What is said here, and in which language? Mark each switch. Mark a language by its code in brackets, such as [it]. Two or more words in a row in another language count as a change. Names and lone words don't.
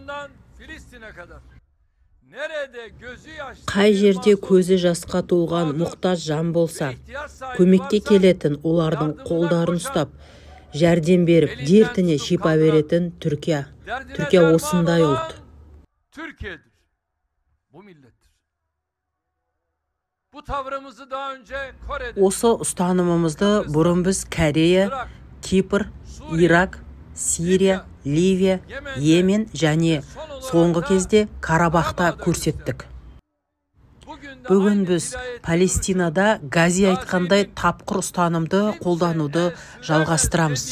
[kk] Қай жерде көзі жасқа толған мұқтаж жан болса, көмекке келетін олардың қолдарын ұстап, жәрдем беріп, дертіне шипа беретін Түркия. Түркия осындай ұлт. [tr] bu millettir. Bu tavrımızı daha önce Kore'de, [kk] Осы ұстанымымызды бұрын біз Корея, Кипр, Ирак, Сирия, Ливия, Йемен және соңғы кезде Карабахта көрсеттік. Бүгін біз Палестинада Гази айтқандай тапқыр ұстанымды қолдануды жалғастырамыз.